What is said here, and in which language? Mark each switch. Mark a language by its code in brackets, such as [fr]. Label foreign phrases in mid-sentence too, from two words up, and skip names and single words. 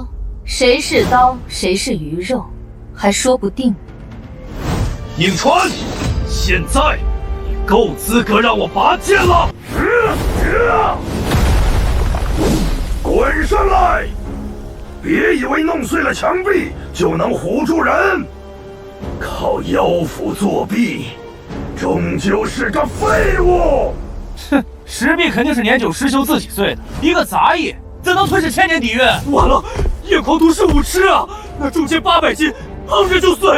[zh] 誰是刀，誰是魚肉，還說不定。寧川，現在你夠資格讓我拔劍了。滾上來！別以為弄碎了牆壁就能唬住人，靠妖符作弊，終究是個廢物。哼，石壁肯定是年久失修自己碎的，一個雜役怎能吞噬千年底蘊？完了，夜狂毒是武痴啊！那重劍800斤，碰着就碎。